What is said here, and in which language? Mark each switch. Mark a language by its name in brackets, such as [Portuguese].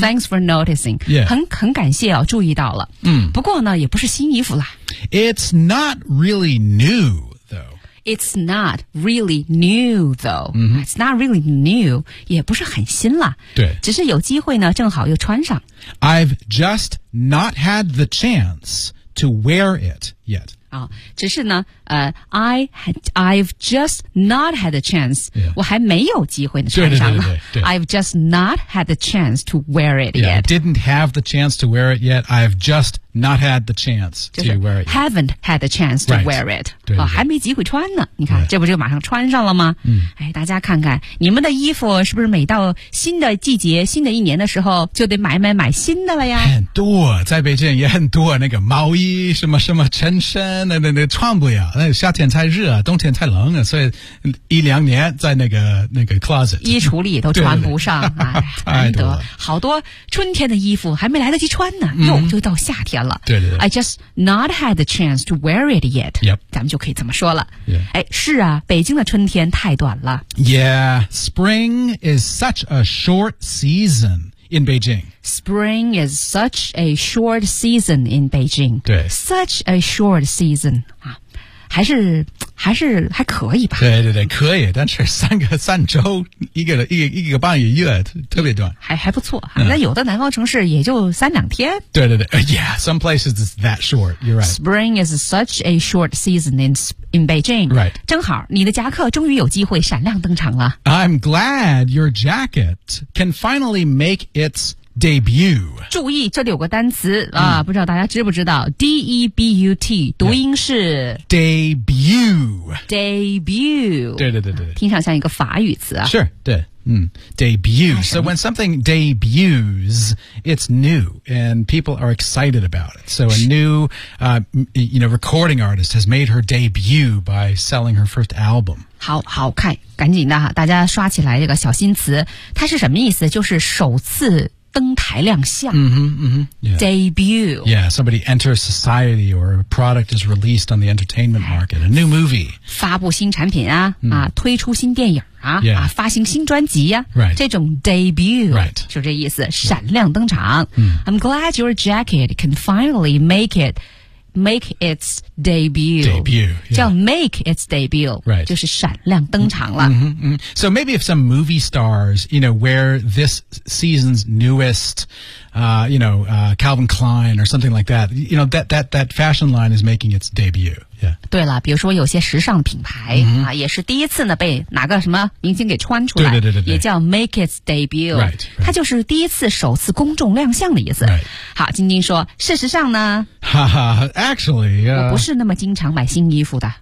[English] Thanks for noticing. Yeah. [Chinese] 很感谢、哦、注意到了、 mm. 不过呢也不是新衣服啦， [English] It's not really new, though. It's not really new, though.、 Mm-hmm. It's not really new, [Chinese] 也不是很新了。对。只是有机会呢，正好又穿上。 [English] I've just not had the chance to wear it yet. 啊， [Chinese] 只是呢， [English] I've just not had a chance.、 Yeah. [Chinese] 我还没有机会呢，穿上了。 [English] I've just not had the chance to wear it yet. Yeah, didn't have the chance to wear it yet. I've just not had the chance to wear it yet. Haven't had the chance to wear it. [Chinese] 对对对，还没机会穿呢。你看、 [English] yeah. [Chinese] 这不就马上穿上了吗、嗯、哎，大家看看你们的衣服是不是每到新的季节新的一年的时候就得买新的了呀。很多在北京也很多那个毛衣什么什么衬衫那穿不了，那夏天太热冬天太冷，所以一两年在那个 closet 衣橱里都穿不上。对对对、哎、太多好多春天的衣服还没来得及穿呢、嗯、又就到夏天了。对对对， [English] I just not had the chance to wear it yet、 yep. [Chinese] 咱们就可以这么说了、 [English] yeah. [Chinese] 哎，是啊，北京的春天太短了。 [English] Yeah, spring is such a short season in Beijing. Spring is such a short season in Beijing. [Chinese] 对， [English] such a short season、啊、 [Chinese] 还可以吧。对对对，可以，但是三周一个半个月特别短。还不错、嗯、那有的南方城市也就三两天。对对对、 [English] yeah, some places is that short, you're right. Spring is such a short season in Beijing. Right. [Chinese] 正好你的夹克终于有机会闪亮登场了。 [English] I'm glad your jacket can finally make its debut. [Chinese] 注意这里有个单词、嗯、啊，不知道大家知不知道 ,debut, 读音是、 [English] yeah. debut. debut. [Chinese] 对对对对。听上像一个法语词啊。 [English] Sure, 对。嗯 ,debut. So when something debuts, it's new and people are excited about it. So a new, recording artist has made her debut by selling her first album. [Chinese] 好看赶紧的大家刷起来这个小新词。它是什么意思，就是首次登台亮相。 [English] Mm-hmm, mm-hmm, yeah. Debut. Yeah, somebody enters society or a product is released on the entertainment market. A new movie. [Chinese] 发布新产品啊、mm. 啊推出新电影。啊、 [English] yeah. [Chinese] 啊、发行新专辑啊、 [English] right. [Chinese] 这种 debut、 [English] right. [Chinese] 就这意思闪亮登场、 [English] right. I'm glad your jacket can finally make its debut、 yeah. [Chinese] 叫 make its debut、 [English] right. [Chinese] 就是闪亮登场了、 [English] mm-hmm, mm-hmm. So maybe if some movie stars you know wear this season's newest Calvin Klein or something like that you know that fashion line is making its debut Yeah. [Chinese] 对了，比如说有些时尚品牌、 [English] mm-hmm. [Chinese] 啊，也是第一次呢被哪个什么明星给穿出来，对对对对对，也叫 make its debut， [English] right, right. [Chinese] 它就是第一次首次公众亮相的意思。 [English] Right. [Chinese] 好，晶晶说，事实上呢， [English] 哈哈 ，actually，、 [Chinese] 我不是那么经常买新衣服的。